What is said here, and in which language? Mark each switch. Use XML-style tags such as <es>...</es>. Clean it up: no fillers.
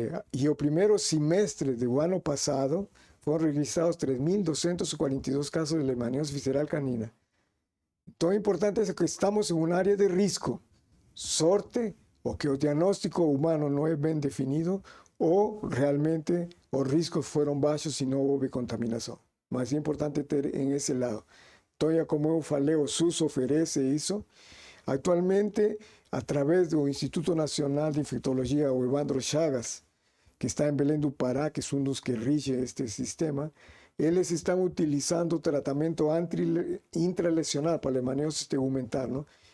<pt>E o primeiro semestre do ano passado foram registrados 3.242 casos de leishmaniose visceral canina. Então, é importante que estamos em uma área de risco. Sorte</pt> <es>o que el diagnóstico humano no es bien definido, o realmente los riscos fueron bajos y no hubo contaminación. Más importante ter en ese lado.</es> <pt>Entonces, como eu falei, o SUS oferece isso.</pt> <es>Actualmente, a través do Instituto Nacional de Infectología, o Evandro Chagas, que está en Belém do Pará, que es uno de los que rige este sistema, eles están utilizando tratamiento intralesional para leishmaniose tegumentar, ¿no?</es>